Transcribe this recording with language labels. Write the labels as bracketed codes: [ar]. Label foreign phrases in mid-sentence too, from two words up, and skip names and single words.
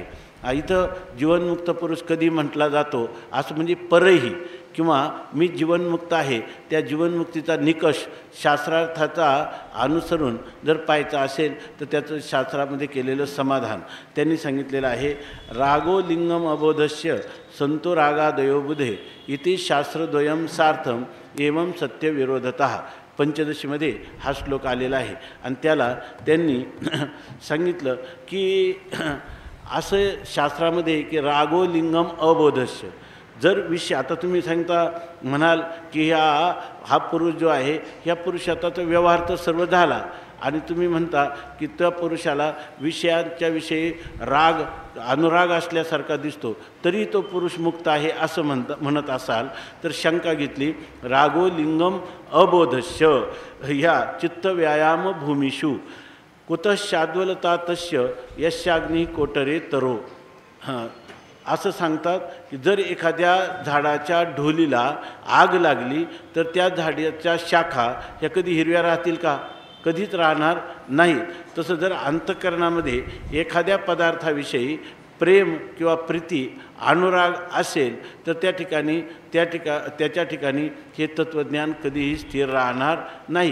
[mr] इथं जीवनमुक्त पुरुष कधी म्हटला जातो असं म्हणजे परही किंवा मी जीवनमुक्त आहे त्या जीवनमुक्तीचा निकष शास्त्रार्थाचा अनुसरून जर पाहायचा असेल तर त्याचं शास्त्रामध्ये केलेलं समाधान त्यांनी सांगितलेलं आहे. [sa] रागो लिंगम अबोधस्य संतो रागादयो बुधे इति शास्त्रद्वयम सार्थम एवं सत्यविरोधतः. [mr] पंचदशीमध्ये हा श्लोक आलेला आहे आणि त्याला त्यांनी सांगितलं की असं शास्त्रामध्ये की [sa] रागो लिंगम अबोधस्य. [mr] जर विषय आता तुम्ही सांगता म्हणाल की हा पुरुष जो आहे ह्या पुरुषाचा तो व्यवहार तर सर्व झाला आणि तुम्ही म्हणता की त्या पुरुषाला विषयांच्या विषयी राग अनुराग असल्यासारखा दिसतो तरी तो पुरुष मुक्त आहे असं म्हणत असाल तर शंका घेतली. [sa] रागो लिंगम अबोधस्य ह्या चित्तव्यायाम भूमिषु कुतशाद्वलता तस्य यशाग्नी कोटरे तरो. [mr] असं सांगतात की जर एखाद्या झाडाच्या ढोलीला आग लागली तर त्या झाडाच्या शाखा ह्या कधी हिरव्या राहतील का? कधीच राहणार नाहीत. तसं जर अंतःकरणामध्ये एखाद्या पदार्थाविषयी प्रेम किंवा प्रीती अनुराग असेल तर त्याच्या ठिकाणी हे तत्त्वज्ञान कधीही स्थिर राहणार नाही.